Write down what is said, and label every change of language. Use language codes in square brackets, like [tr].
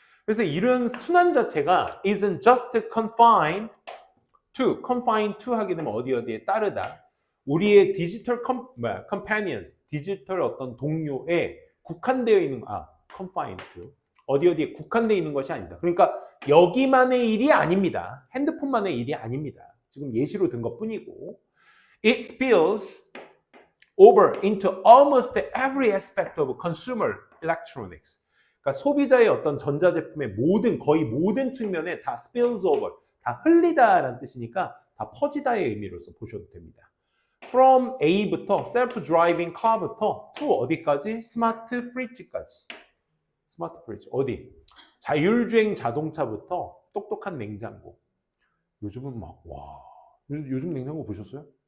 [ko] 그래서 이런 순환 자체가 [en] isn't just confined to [ko] 하게 되면 어디에 따르다. 우리의 디지털 companions, 디지털 어떤 동료에 국한되어 있는, confined to. 어디에 국한되어 있는 것이 아니다. 그러니까 여기만의 일이 아닙니다. 핸드폰만의 일이 아닙니다. 지금 예시로 든 것뿐이고 [en] it spills over into almost every aspect of consumer electronics. [ko] 그러니까 소비자의 어떤 전자제품의 거의 모든 측면에 다 spills over, 다 흘리다라는 뜻이니까 다 퍼지다의 의미로서 보셔도 됩니다. From A부터 self-driving car부터 to 어디까지? 스마트 프리지까지. 스마트 프리지 어디? 자율주행 자동차부터 똑똑한 냉장고. 요즘은 요즘 냉장고 보셨어요?